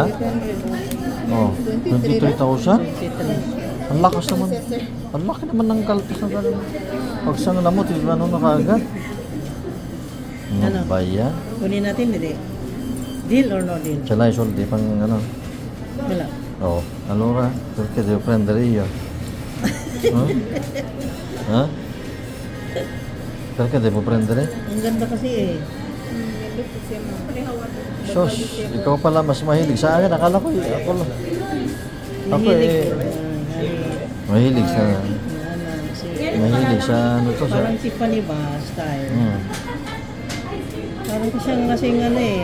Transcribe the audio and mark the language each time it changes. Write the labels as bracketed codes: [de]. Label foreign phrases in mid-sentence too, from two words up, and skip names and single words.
[tl] 92,800. Oh. 23,000? 23. Ang lakas naman. Ang laki naman ng kaltas ng ganun. Pag isang lamo, ano na kaagad? Ano? Ano ba yan? Kunin natin, hindi. [en] Deal or no deal? [tl] Sa Lysol, di pang ano? Wala. [it] Oh, allora, perché devo prendere io? Ha? Perché devo prendere? [tl] Ang ganda kasi eh. Sos, ikaw pala mas mahilig sa akin. Akala ko, ako lang. Ako Mahilig eh, ko. mahilig sa, mahilig sa ano to, sa, Parang Tiffany ba style? hmm. Parang ko siyang kasing ano eh.